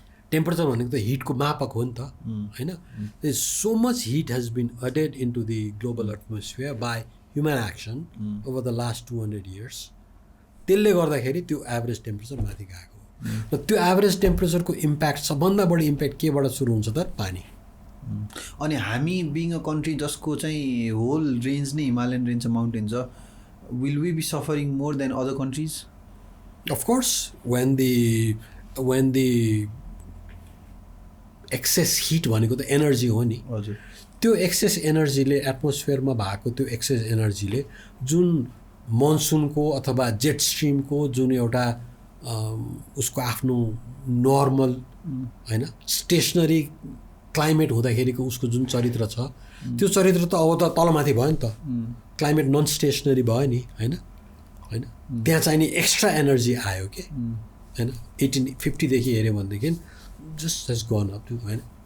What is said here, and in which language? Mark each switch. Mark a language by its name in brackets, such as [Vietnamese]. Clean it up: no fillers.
[Nepali] Temperature भनेको त हिटको मापक हो नि त होइन [English] so much heat has been added into the global atmosphere by human action over the last 200 years [Nepali] त्यसले गर्दाखेरि त्यो एभरेज टेम्परेचर माथि गएको हो र त्यो एभरेज टेम्परेचरको इम्प्याक्ट सबभन्दा बढी इम्प्याक्ट केबाट सुरु हुन्छ त पानी [English] अनि हामी being a country [Nepali] जसको चाहिँ [English] Whole range नै Himalayan range mountain छ will we be suffering more than other countries? Of course, when the excess heat [Nepali] भनेको त एनर्जी हो नि हजुर त्यो एक्सेस एनर्जीले एटमोस्फियरमा भएको त्यो एक्सेस एनर्जीले जुन मनसुनको अथवा जेट स्ट्रिमको जुन एउटा उसको आफ्नो नर्मल होइन स्टेसनरी क्लाइमेट हुँदाखेरिको उसको जुन चरित्र छ त्यो चरित्र त अब त तलमाथि भयो नि त क्लाइमेट नन स्टेसनरी भयो नि होइन होइन त्यहाँ चाहिँ नि एक्स्ट्रा एनर्जी आयो कि होइन 1850देखि हेऱ्यो भनेदेखि [English] just has gone up [Nepali] त्यो होइन